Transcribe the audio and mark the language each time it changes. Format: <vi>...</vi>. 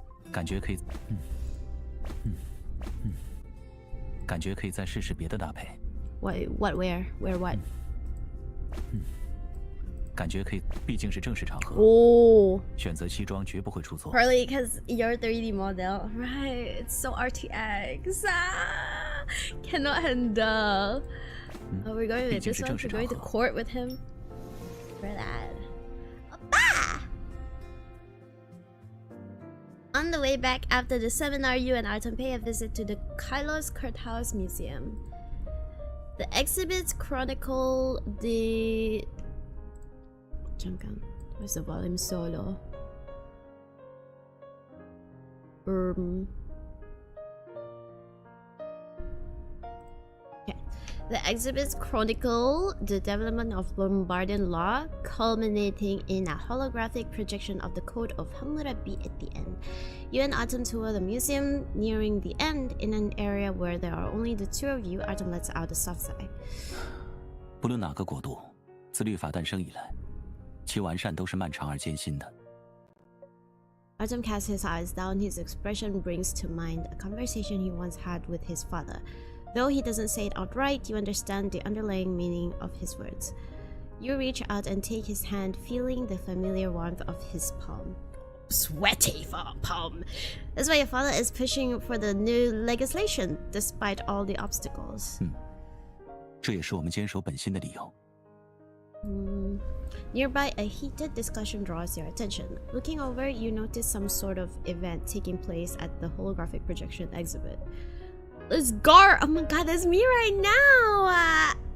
<zh>感觉可以再试试别的搭配。</zh> <en>What? Where? What?</en> <zh>感觉可以，毕竟是正式场合。 Oh. 选择西装绝不会出错。</zh> <en>Partly because you're 3D model, right? It's so RTX. Cannot handle. Oh, we're going with this one. We're going to court with him. For that. Oppa! On the way back after the seminar, you and Artem pay a visit to the Kylos Courthouse Museum. The exhibits chronicle the... Where's the volume solo? Okay. The exhibits chronicle the development of Lombardian law, culminating in a holographic projection of the Code of Hammurabi at the end. You and Atom tour the museum, nearing the end in an area where there are only the two of you. Atom lets out a soft sigh.</en> <zh>不论哪个国度，自律法诞生以来，其完善都是漫长而艰辛的。</zh> <en>Artem casts his eyes down. His expression brings to mind a conversation he once had with his father. Though he doesn't say it outright, you understand the underlying meaning of his words. You reach out and take his hand, feeling the familiar warmth of his palm. Sweaty palm. That's why your father is pushing for the new legislation, despite all the obstacles.</en> <zh>这也是我们坚守本心的理由。</zh> <en>Nearby, a heated discussion draws your attention. Looking over, you notice some sort of event taking place at the holographic projection exhibit. It's Gar! Oh my god, that's me right now!</en>